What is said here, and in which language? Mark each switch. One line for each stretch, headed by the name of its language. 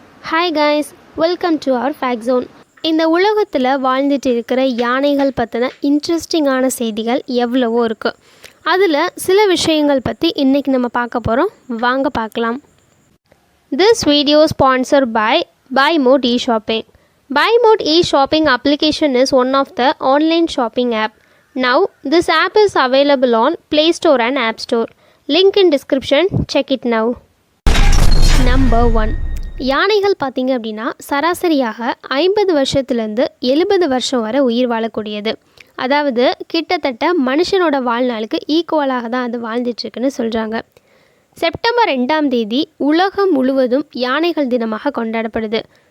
English: Hi guys, welcome to our fact zone.
Tamil: இந்த உலகத்தில் வாழ்ந்துட்டு இருக்கிற யானைகள் பற்றின இன்ட்ரெஸ்டிங்கான செய்திகள் எவ்வளவோ இருக்குது. அதில் சில விஷயங்கள் பற்றி இன்றைக்கி நம்ம பார்க்க போகிறோம். வாங்க பார்க்கலாம்.
English: This video sponsored by BuyMode eShopping. BuyMode eShopping application is one of the online shopping app. Now, this app is available on Play Store and App Store. Link in description. Check it now. Number 1.
Tamil: யானைகள் பார்த்திங்க அப்படின்னா சராசரியாக 50 வருஷத்துலேருந்து 70 வருஷம் வரை உயிர் வாழக்கூடியது. அதாவது கிட்டத்தட்ட மனுஷனோட வாழ்நாளுக்கு ஈக்குவலாக தான் அது வாழ்ந்துட்டுருக்குன்னு சொல்கிறாங்க. செப்டம்பர் 2ஆம் தேதி உலகம் முழுவதும் யானைகள் தினமாக கொண்டாடப்படுது.